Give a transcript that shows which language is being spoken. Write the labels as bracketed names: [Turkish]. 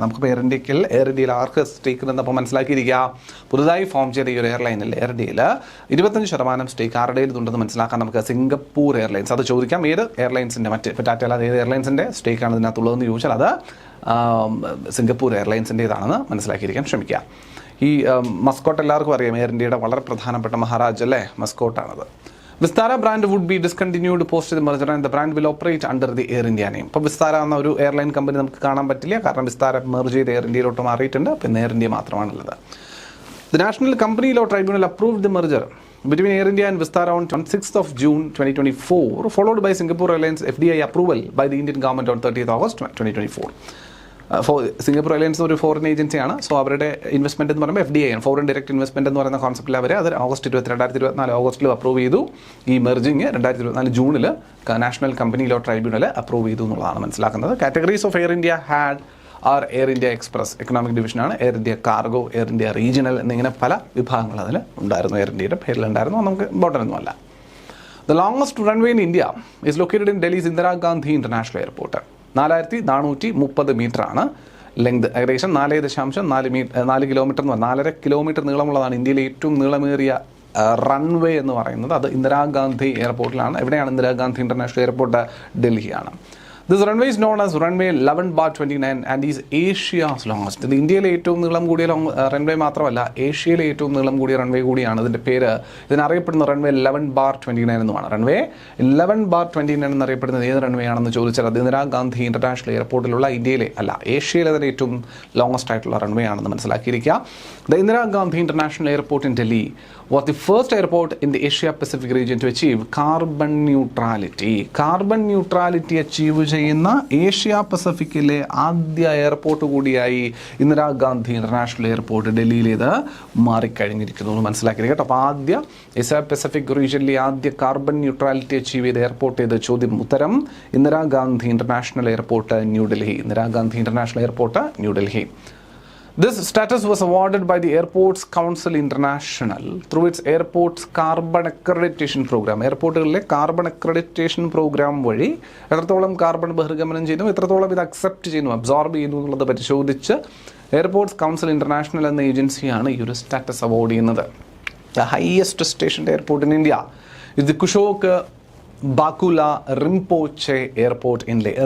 [Malayalam] നമുക്കിപ്പോൾ എയർ ഇന്ത്യയിൽ ആർക്ക് സ്റ്റേക്ക് ഉണ്ടെന്നപ്പോൾ മനസ്സിലാക്കിയിരിക്കുക. പുതുതായി ഫോം ചെയ്ത ഈ ഒരു എയർലൈനിൽ എയർ ഇന്ത്യയിൽ 25% സ്റ്റേക്ക് ആരുടെ ഉണ്ടെന്ന് മനസ്സിലാക്കാൻ നമുക്ക് സിംഗപ്പൂർ എയർലൈൻസ്, അത് ചോദിക്കാം ഏത് എയർലൈൻസിൻ്റെ മറ്റ് ഇപ്പോൾ ടാറ്റ അല്ലാതെ ഏത് എയർലൈൻസിൻ്റെ സ്റ്റേക്കാണ് ഇതിനകത്തുള്ളതെന്ന് ചോദിച്ചാൽ അത് സിംഗപ്പൂർ എയർലൈൻസിൻ്റേതാണെന്ന് മനസ്സിലാക്കിയിരിക്കാൻ ശ്രമിക്കുക. ഈ മസ്കോട്ട് എല്ലാവർക്കും അറിയാം, എയർ ഇന്ത്യയുടെ വളരെ പ്രധാനപ്പെട്ട മഹാരാജ് അല്ലേ, മസ്കോട്ടാണത്. [English] Vistara brand would be discontinued post the merger and the brand will operate under the Air India name. [Malayalam] ഇപ്പോൾ വിസ്താര എന്ന ഒരു എയർലൈൻ കമ്പനി നമുക്ക് കാണാൻ പറ്റില്ല, കാരണം വിസ്താര മെർജ് ചെയ്ത് എയർ ഇന്ത്യയിലോട്ട് മാറിയിട്ടുണ്ട്. പിന്നെ എയർ ഇന്ത്യ മാത്രമാണുള്ളത്. [English] The national company law tribunal approved the merger between Air India and Vistara on 6th of June 2024, followed by Singapore Airlines FDI approval by the Indian government on 30th August 2024. [Malayalam] Singapore airlines ഒരു foreign ഏജൻസിയാണ്. So അവരുടെ investment എന്ന് പറയുമ്പോൾ FDI ആണ്, foreign direct investment എന്ന് പറയുന്ന കോൺസെപ്റ്റിൽ അവർ അത് 2024 ഓഗസ്റ്റിൽ അപ്രൂവ് ചെയ്തു. ഈ മെർജിങ് 2024 ജൂണിൽ national company law tribunal approve ചെയ്തു എന്നുള്ളതാണ് മനസ്സിലാക്കുന്നത്. [English] categories of Air India had are [Malayalam] air India express economic ഡിവിഷനാണ്, air India cargo, air India regional എന്നിങ്ങനെ പല വിഭാഗങ്ങൾ അതിൽ ഉണ്ടായിരുന്നു. എയർ ഇന്ത്യയുടെ പേരിലുണ്ടായിരുന്നു, നമുക്ക് ഇമ്പോർട്ടൻ്റ് ഒന്നുമല്ല. [English] The longest runway in India is located in Delhi's Indira Gandhi international airport. [Malayalam] 4430 മീറ്ററാണ് ലെങ്ത്, ഏകദേശം 4 കിലോമീറ്റർ എന്ന് പറഞ്ഞാൽ 4.5 കിലോമീറ്റർ നീളമുള്ളതാണ് ഇന്ത്യയിലെ ഏറ്റവും നീളമേറിയ റൺവേ എന്ന് പറയുന്നത്. അത് ഇന്ദിരാഗാന്ധി എയർപോർട്ടിലാണ്. എവിടെയാണ് Indira Gandhi international airport? ഡൽഹിയാണ്. [English] This runway is known as runway 11/29 and is Asia's longest. [Malayalam] ഇത് ഇന്ത്യയിലെ ഏറ്റവും നീളം കൂടിയ റൺവേ മാത്രമല്ല, ഏഷ്യയിലെ ഏറ്റവും നീളം കൂടിയ റൺവേ കൂടിയാണ്. ഇതിൻ്റെ പേര്, ഇതിനറിയപ്പെടുന്ന റൺവേ 11/29 എന്നുമാണ്. റൺവേ 11/29 എന്നറിയപ്പെടുന്നത് ഏത് റൺവേ ആണെന്ന് ചോദിച്ചാൽ അത് ഇന്ദിരാഗാന്ധി ഇന്റർനാഷണൽ എയർപോർട്ടിലുള്ള ഇന്ത്യയിലെ അല്ല, ഏഷ്യയിലെ തന്നെ ഏറ്റവും ലോങ്ങസ്റ്റ് ആയിട്ടുള്ള റൺവേ ആണെന്ന് മനസ്സിലാക്കിയിരിക്കുക. [English] The Indira Gandhi International Airport in Delhi was the first airport in the Asia Pacific region to achieve carbon neutrality. [Malayalam] Carbon neutrality achieve ചെയ്യുന്ന ഏഷ്യ പസഫിക്കിലെ ആദ്യ എയർപോർട്ട് കൂടിയായി ഇന്ദിരാഗാന്ധി ഇന്റർനാഷണൽ എയർപോർട്ട് ഡൽഹിയിലേത് മാറിക്കഴിഞ്ഞിരിക്കുന്നു എന്ന് മനസ്സിലാക്കിയത് കേട്ടോ. അപ്പോൾ ആദ്യ ഏഷ്യ പസഫിക് റീജിയനിലെ ആദ്യ കാർബൺ ന്യൂട്രാലിറ്റി അച്ചീവ് ചെയ്ത എയർപോർട്ട് ഏത്? ചോദ്യം ഉത്തരം Indira Gandhi international airport New Delhi. Indira Gandhi international airport New Delhi. [English] This status was awarded by the Airports Council International through its Airports Carbon Accreditation Program. [Malayalam] എയർപോർട്ടുകളിലെ carbon accreditation programme വഴി എത്രത്തോളം കാർബൺ ബഹിർഗമനം ചെയ്യുന്നു, എത്രത്തോളം ഇത് അക്സെപ്റ്റ് ചെയ്യുന്നു, അബ്സോർബ് ചെയ്യുന്നു എന്നുള്ളത് പരിശോധിച്ച് എയർപോർട്സ് കൗൺസിൽ ഇന്റർനാഷണൽ എന്ന ഏജൻസിയാണ് ഈ ഒരു സ്റ്റാറ്റസ് അവാർഡ് ചെയ്യുന്നത്. [English] The highest stationed airport in India is the Kushok Bakula Rimpochee airport in Leh.